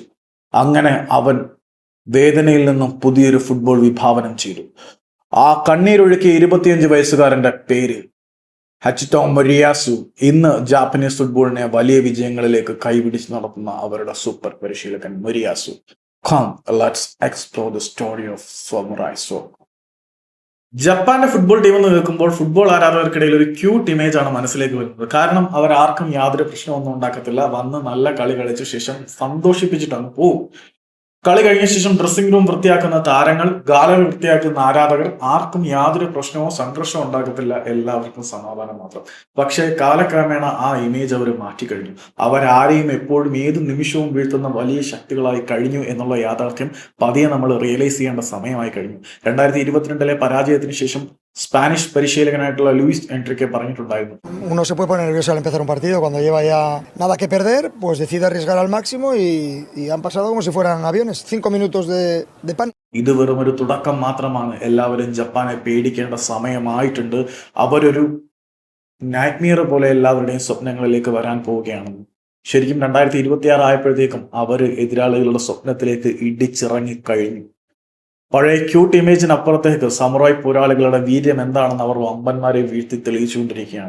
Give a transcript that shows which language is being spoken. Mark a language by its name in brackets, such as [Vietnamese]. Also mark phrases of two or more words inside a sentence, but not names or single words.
[Malayalam] അങ്ങനെ അവൻ വേദനയിൽ നിന്നും പുതിയൊരു ഫുട്ബോൾ വിഭാവനം ചെയ്തു. ആ കണ്ണീരൊഴുക്കിയ 25 വയസ്സുകാരന്റെ പേര് ഹച്ചിറ്റോ മൊരിയാസു. ഇന്ന് ജാപ്പനീസ് ഫുട്ബോളിനെ വലിയ വിജയങ്ങളിലേക്ക് കൈപിടിച്ച് നടത്തുന്ന അവരുടെ സൂപ്പർ പരിശീലകൻ മൊരിയാസു. [English] Come, let's explore the story of Samurai Soccer. [Malayalam] ജപ്പാന്റെ ഫുട്ബോൾ ടീം എന്ന് കേൾക്കുമ്പോൾ ഫുട്ബോൾ ആരാധകർക്കിടയിൽ ഒരു [English] cute image [Malayalam] ആണ് മനസ്സിലേക്ക് വരുന്നത്. കാരണം അവർ ആർക്കും യാതൊരു പ്രശ്നമൊന്നും ഉണ്ടാക്കത്തില്ല. വന്ന് നല്ല കളി കളിച്ച ശേഷം സന്തോഷിപ്പിച്ചിട്ടാണ് പോവും. കളി കഴിഞ്ഞ ശേഷം [English] dressing room [Malayalam] വൃത്തിയാക്കുന്ന താരങ്ങൾ, ഗാലറി വൃത്തിയാക്കുന്ന ആരാധകർ, ആർക്കും യാതൊരു പ്രശ്നമോ സംഘർഷമോ ഉണ്ടാക്കത്തില്ല. എല്ലാവർക്കും സമാധാനം മാത്രം. പക്ഷേ കാലക്രമേണ ആ ഇമേജ് അവർ മാറ്റിക്കഴിഞ്ഞു. അവരാരെയും എപ്പോഴും ഏത് നിമിഷവും വീഴ്ത്തുന്ന വലിയ ശക്തികളായി കഴിഞ്ഞു എന്നുള്ള യാഥാർത്ഥ്യം പതിയെ നമ്മൾ റിയലൈസ് ചെയ്യേണ്ട സമയമായി കഴിഞ്ഞു. 2022 പരാജയത്തിന് ശേഷം സ്പാനിഷ് പരിശീലകനായിട്ടുള്ള ലൂയിസ് എൻട്രിക്കെ പറഞ്ഞിട്ടുണ്ടായിരുന്നു, [Spanish] Uno se puede poner nervioso al empezar un partido, cuando lleva ya nada que perder, pues decide arriesgar al máximo y han pasado como si fueran aviones, 5 minutos de pánico. [Malayalam] ഇത് വെറും ഒരു തുടക്കം മാത്രമാണ്. എല്ലാവരും ജപ്പാനെ പേടിക്കേണ്ട സമയമായിട്ടുണ്ട്. അവരൊരു നൈറ്റ്മിയർ പോലെ എല്ലാവരുടെയും സ്വപ്നങ്ങളിലേക്ക് വരാൻ പോവുകയാണെന്ന്. ശരിക്കും 2026 ആയപ്പോഴത്തേക്കും അവർ എതിരാളികളുടെ സ്വപ്നത്തിലേക്ക് ഇടിച്ചിറങ്ങി കഴിഞ്ഞു. പഴയ ക്യൂട്ട് ഇമേജിനപ്പുറത്തേക്ക് സമുറായ് പോരാളികളുടെ വീര്യം എന്താണെന്ന് അവർ വമ്പന്മാരെ വീഴ്ത്തി തെളിയിച്ചുകൊണ്ടിരിക്കുകയാണ്.